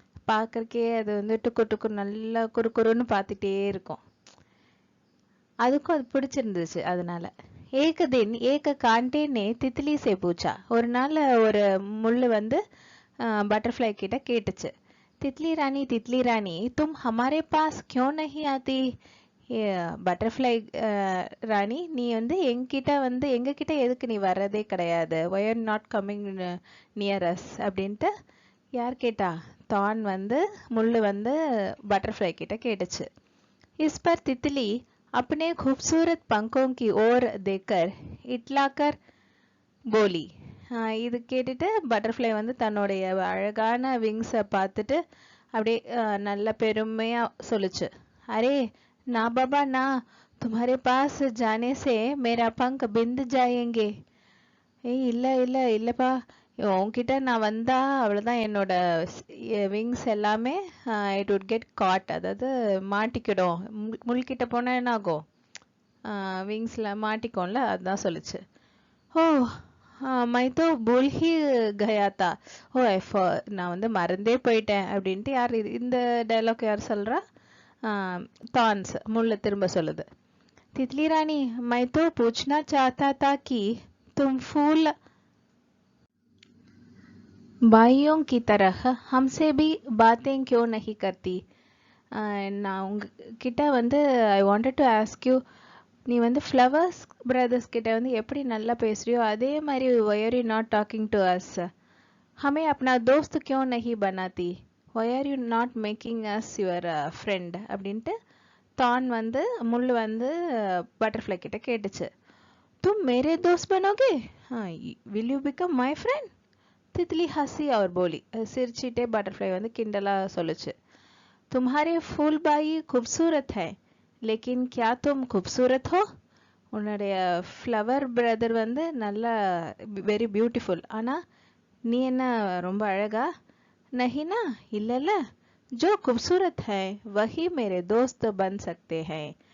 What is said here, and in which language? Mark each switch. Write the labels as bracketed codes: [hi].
[ta] பார்க்கறக்கே அது வந்து டுக்கு நல்லா குறுன்னு பார்த்துட்டே இருக்கும். அதுக்கும் அது பிடிச்சிருந்துச்சு. [hi] அதனால एक दिन एक कांटे ने तितली से पूछा. [ta] ஒரு நாள் ஒரு முள்ளு வந்து பட்டர்ஃப்ளை கிட்ட கேட்டுச்சு. [hi] तितली रानी तुम हमारे पास क्यों नहीं आती? [ta] பட்டர்ஃப்ளை ராணி, நீ வந்து எங்ககிட்ட எதுக்கு நீ வர்றதே கிடையாது? [en] why are not coming near us [ta] அப்படின்ட்டு யார் கேட்டா? தான் வந்து முள்ளு வந்து பட்டர்ஃப்ளை கிட்ட கேட்டுச்சு. [hi] इस पर तितली अपने खूबसूरत पंखों की ओर देखकर इटलाकर बोली. [ta] இது கேட்டுட்டு பட்டர்ஃப்ளை வந்து தன்னுடைய அழகான விங்ஸை பார்த்துட்டு அப்படியே நல்ல பெருமையாக சொல்லுச்சு. [hi] அரே ना बाबा ना, तुम्हारे पास जाने से मेरा पंख बिंद जाएंगे. [ta] இல்லைப்பா, உன்கிட்ட நான் வந்தா அவ்வளோதான், என்னோட விங்ஸ் எல்லாமே [en] it would get caught, [ta] அதாவது மாட்டிக்கிடும். முள்கிட்ட போனால் என்ன ஆகும்? விங்ஸில் மாட்டிக்கும்ல, அதுதான் சொல்லுச்சு. ஓ [hi] मैं तो भूल ही गया था [ta] ஓ நான் வந்து மறந்தே போயிட்டேன் அப்படின்ட்டு யார் இந்த டைலாக் யார் சொல்றா? தான்ஸ் முள்ள திரும்ப சொல்லுது. [hi] तितली रानी मैं तो पूछना चाहता था कि तुम फूल भाइयों की तरह हमसे भी बातें क्यों नहीं करती? [ta] நான் உங்ககிட்ட வந்து [en] I wanted to ask you, [ta] நீ வந்து ஃப்ளவர்ஸ் பிரதர்ஸ் கிட்ட வந்து எப்படி நல்லா பேசுறியோ அதே மாதிரி [en] why are you not talking to us? [hi] हमें अपना दोस्त क्यों नहीं बनाती? [en] why are you not making us your friend? [ta] அப்படின்ட்டு தான் வந்து முள்ளு வந்து பட்டர்ஃப்ளை கிட்ட கேட்டுச்சு. [hi] तुम मेरे दोस्त बनोगे? [en] will you become my friend? [hi] तितली हंसी और बोली. [ta] சிரிச்சிட்டே பட்டர்ஃப்ளை வந்து கிண்டலா சொல்லுச்சு. [hi] तुम्हारे फूल बाई खूबसूरत है, लेकिन क्या तुम खूबसूरत हो? [ta] உன்னுடைய ஃப்ளவர் பிரதர் வந்து நல்லா வெரி பியூட்டிஃபுல், ஆனா நீ என்ன ரொம்ப அழகா? நஹினா இல்லல்ல. [hi] जो खूबसूरत है वही मेरे दोस्त बन सकते हैं.